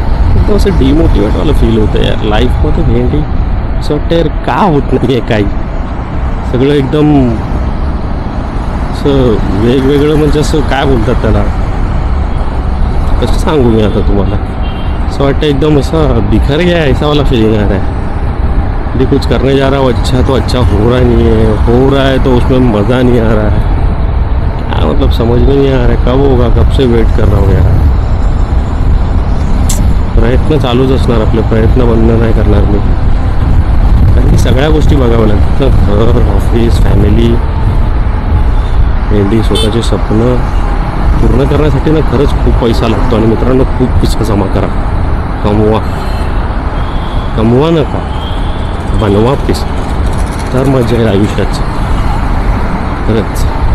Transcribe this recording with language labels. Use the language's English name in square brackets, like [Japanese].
[Marathi] एकदम असं डिमोटिवेटवालं फील होतं यार लाईफमध्ये. भेंडी असं वाटतं यार का होत नाही आहे काही. सगळं एकदम असं वेगवेगळं म्हणजे असं काय बोलतात त्याला, कसं सांगू मी आता तुम्हाला. असं वाटतं एकदम असं [Hindi] बिखर गया ऐसा वाला फीलिंग आ रहा है. यदि कुछ करने जा रहा हूँ अच्छा तो अच्छा हो रहा नहीं है, हो रहा है तो उसमें मज़ा नहीं आ रहा है. मतलब समझ में नहीं आ रहा है कब होगा, कब से वेट कर रहा हूँ यार. [Marathi] प्रयत्न चालूच असणार आपले, प्रयत्न बंद नाही करणार मी. कारण की सगळ्या गोष्टी बघाव्या लागतात, घर, ऑफिस, फॅमिली, मेंढी, स्वतःचे स्वप्न पूर्ण करण्यासाठी ना खरंच खूप पैसा लागतो. आणि मित्रांनो, खूप पैसा जमा करा, कमवा नका, बनवा पैसा, तर मजा आहे आयुष्याची खरंच.